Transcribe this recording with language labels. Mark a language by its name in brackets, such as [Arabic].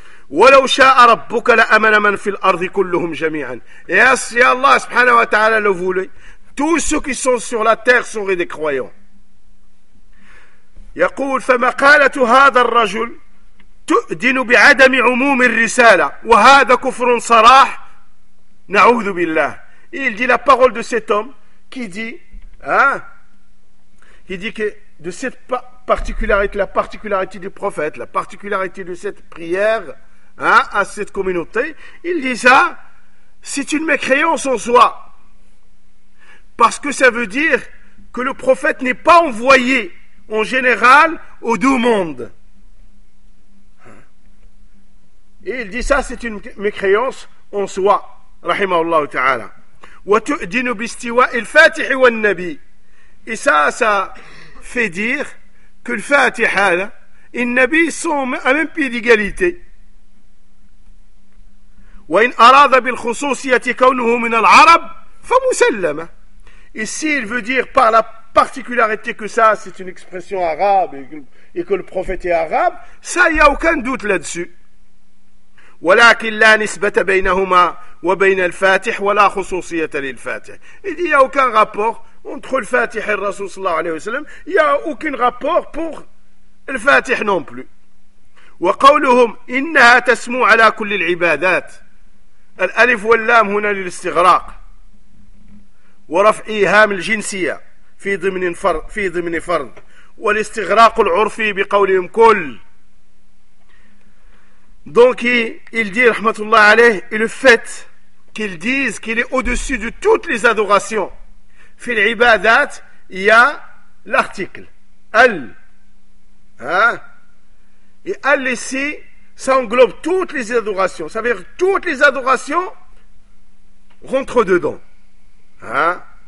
[Arabic] ولو شاء ربك لأمن من في الأرض كلهم جميعا. [French] Et si Allah subhanahu wa ta'ala le voulait, tous ceux qui sont sur la terre seraient des croyants. [Arabic] يقول فمقالة هذا الرجل تؤذن بعدم عموم الرسالة وهذا كفر صراح نعوذ بالله. [French] Il dit la parole de cet homme qui dit, hein, il dit que de cette particularité, la particularité du prophète, la particularité de cette prière, hein, à cette communauté, il dit ça, c'est une mécréance en soi, parce que ça veut dire que le prophète n'est pas envoyé en général aux deux mondes. Et il dit ça, c'est une mécréance en soi, rahimahullah ta'ala. [Arabic] وَتُؤْدِنُ بِاسْتِوَاءِ الْفَاتِحِ وَالنَّبِيِّ. [French] Et ça, ça fait dire que le Fatiha et le Nabi sont à même pied d'égalité. [Arabic] وَإِنْ أَرَادَ بِالْخُصُوصِيَةِ كَوْنُهُ مِنَ الْعَرَبِ فَمُسَلَّمَ. [French] Et si il veut dire par la particularité que ça, c'est une expression arabe et que le prophète est arabe, ça, il n'y a aucun doute là-dessus. [Arabic] ولكن لا نسبة بينهما وبين الفاتح ولا خصوصية للفاتح. [French] Il n'y a aucun rapport entre le Fatih et le Rasoul [Arabic] صلى الله عليه وسلم. [French] Il n'y a aucun rapport pour le Fatih non plus. [Arabic] وقولهم إنها تسمو على كل العبادات. الألف واللام هنا للاستغراق ورفع إيهام الجنسية في ضمن فرض والاستغراق العرفي بقولهم كل. [French] Donc il dit, rahmatullah alayh, et le fait qu'ils disent qu'il est au-dessus de toutes les adorations, fil ibadat, il y a l'article al, hein, et al ici, ça englobe toutes les adorations, ça veut dire toutes les adorations rentrent dedans, hein,